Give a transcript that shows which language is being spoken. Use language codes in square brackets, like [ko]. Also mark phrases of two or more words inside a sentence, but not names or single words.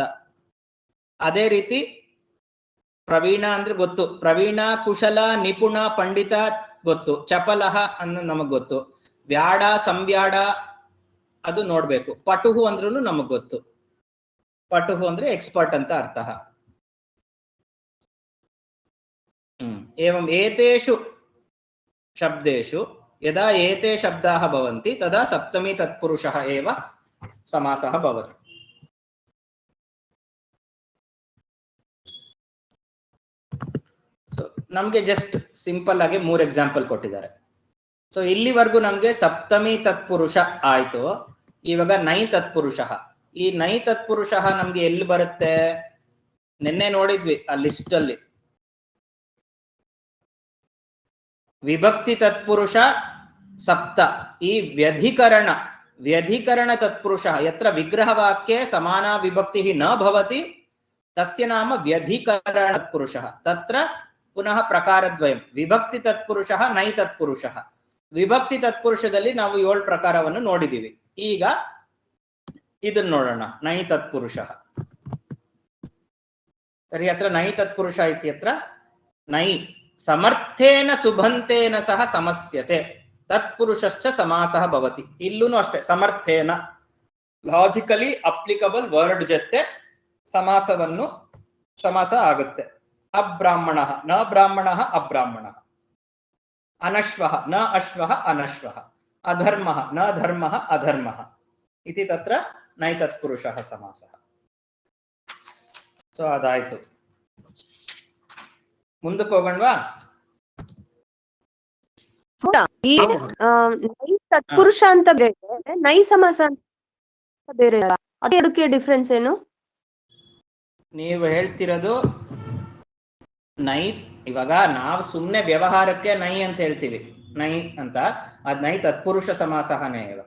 [kn] ಅದೇ ರೀತಿ ಪ್ರವೀಣ ಅಂದ್ರೆ ಗೊತ್ತು, ಪ್ರವೀಣ, ಕುಶಲ, ನಿಪುಣ, ಪಂಡಿತ ಗೊತ್ತು, ಚಪಲಹ ಅನ್ನೋದು ನಮಗ್ ಗೊತ್ತು, ವ್ಯಾಡ, ಸಂವ್ಯಾಡ ಅದು ನೋಡ್ಬೇಕು, ಪಟುಹು ಅಂದ್ರೂ ನಮಗ್ ಗೊತ್ತು. ಪಟುಹು ಅಂದ್ರೆ ಎಕ್ಸ್ಪರ್ಟ್ ಅಂತ ಅರ್ಥ. [sa] एवं एतेषु शब्देषु यदा एते शब्दाः भवन्ति तदा सप्तमी तत्पुरुषः एव समासः भवति. [kn] ಸೊ ನಮಗೆ [en] just simple [kn] ಆಗಿ 3 ಎಕ್ಸಾಂಪಲ್ ಕೊಟ್ಟಿದ್ದಾರೆ. ಸೊ ಇಲ್ಲಿವರೆಗೂ ನಮಗೆ ಸಪ್ತಮಿ ತತ್ಪುರುಷ ಆಯ್ತು. ಇವಾಗ ನೈ ತತ್ಪುರುಷ. ಈ ನೈ ತತ್ಪುರುಷ ನಮ್ಗೆ ಎಲ್ಲಿ ಬರುತ್ತೆ? ನಿನ್ನೆ ನೋಡಿದ್ವಿ ಆ ಲಿಸ್ಟ್ ಅಲ್ಲಿ. ವಿಭಕ್ತಿ ತತ್ಪುರುಷ ಸಪ್ತ. [sa] ಈ ವ್ಯಧಿಕರಣ ತತ್ಪುರುಷ ಯತ್ರ ವಿಗ್ರಹವಾಕ್ಯೆ ಸಮಾನ ವಿಭಕ್ತಿ ನ ಭವತಿ ತಸ್ಯ ನಾಮ ವ್ಯಧಿಕರಣ ತತ್ಪುರುಷ. ತತ್ರ ಪುನಃ ಪ್ರಕಾರದ್ವಯಂ. ವಿಭಕ್ತಿ ತತ್ಪುರುಷ, ನೈ ತತ್ಪುರುಷ. [kn] ವಿಭಕ್ತಿ ತತ್ಪುರುಷದಲ್ಲಿ ನಾವು 7 ಪ್ರಕಾರವನ್ನು ನೋಡಿದೀವಿ. ಈಗ ಇದನ್ನ ನೋಡೋಣ. ನೈ ತತ್ಪುರುಷ. [sa] ತರ್ಹಿ ಅತ್ರ ನೈ ತತ್ಪುರುಷ ಇತ್ಯತ್ರ ನೈ ಸಮರ್ಥೇನ ಸುಬಂತೇನ ಸಹ ಸಮಸ್ಯತೆ ತತ್ಪುರುಷಶ್ಚ ಸಮಾಸಃ ಭವತಿ. [kn] ಇಲ್ಲೂ ಅಷ್ಟೇ ಸಮರ್ಥೇನ [en] logically applicable word [kn] ಜೊತೆ ಸಮಾಸ ಆಗುತ್ತೆ. [sa] ಅಬ್ರಾಹ್ಮಣ ನ ಬ್ರಾಹ್ಮಣ ಅಬ್ರಾಹ್ಮಣ, ಅನಶ್ವ ನ ಅಶ್ವ ಅನಶ್ವ, ಅಧರ್ಮ ನ ಧರ್ಮ ಅಧರ್ಮ इति तत्र नैतत्पुरुषः समासः. [kn] ಸೊ ಅದಾಯ್ತು. ಮುಂದಕ್ಕೆ ಹೋಗೋಣವಾ? ಈ ನೈ ತತ್ಪುರುಷ ಅಂತ ಬೇರೆ, ನೈ ಸಮಾಸ ಅಂತ ಬೇರೆ, ಅದಕ್ಕೆ ಡಿಫ್ರೆನ್ಸ್ ಏನು? ನೀವು ಹೇಳ್ತಿರೋದು ನೈ, ಇವಾಗ ನಾವು ಸುಮ್ಮನೆ ವ್ಯವಹಾರಕ್ಕೆ ನೈ ಅಂತ ಹೇಳ್ತೀವಿ, ನೈ ಅಂತ, ಅದ್ ನೈ ತತ್ಪುರುಷ ಸಮಾಸನೇ.